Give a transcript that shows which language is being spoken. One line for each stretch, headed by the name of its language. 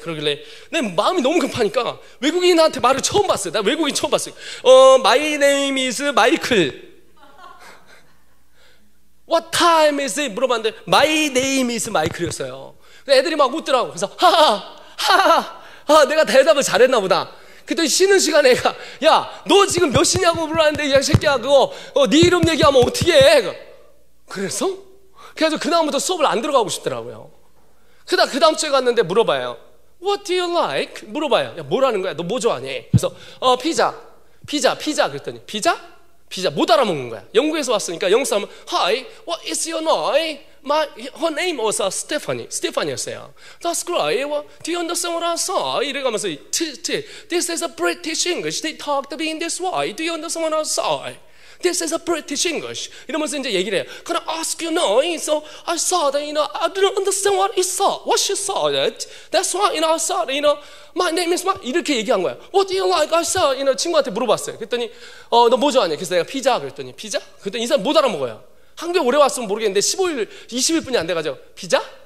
Korean: 그러길래 내 마음이 너무 급하니까 외국인한테 말을 처음 봤어요. 나 외국인 처음 봤어요.
English: My name is 마이클. What time is it?
Korean: 물어봤는데
English: My name is 마이클이었어요.
Korean: 애들이 막 웃더라고. 그래서 하하 내가 대답을 잘했나 보다. 그랬더니 쉬는 시간에 애가 야 너 지금 몇 시냐고 물었는데 야 새끼야 그거 네 이름 얘기하면 어떻게 해? 그래서? 그래서 그다음부터 수업을 안 들어가고 싶더라고요. 그 다음 주에 갔는데 물어봐요.
English: What do you like?
Korean: 물어봐요. 야 뭐라는 거야? 너 뭐 좋아하니? 그래서 피자 그랬더니 피자 못 알아먹는 거야. 영국에서 왔으니까 영국 사람은
English: Hi, what is your name? Her name was 스테파니였어요. That's great. Do you understand what I say?
Korean: 이래가면서
English: This is a British English. They talk to me in this way. Do you understand what I say? This is a British English.
Korean: 이러면서 이제 얘기를 해요.
English: Can I ask you name? So I saw that, I didn't understand what she saw it. That's why, I saw that, my name is
Korean: 이렇게 얘기한 거야.
English: What do you like? I saw,
Korean: 친구한테 물어봤어요. 그랬더니, 너 뭐 좋아하냐? 그래서 내가 피자. 그랬더니, 피자? 그랬더니 이 사람 못 알아먹어요. 한국에 오래 왔으면 모르겠는데 20일뿐이 안 돼가지고, 피자.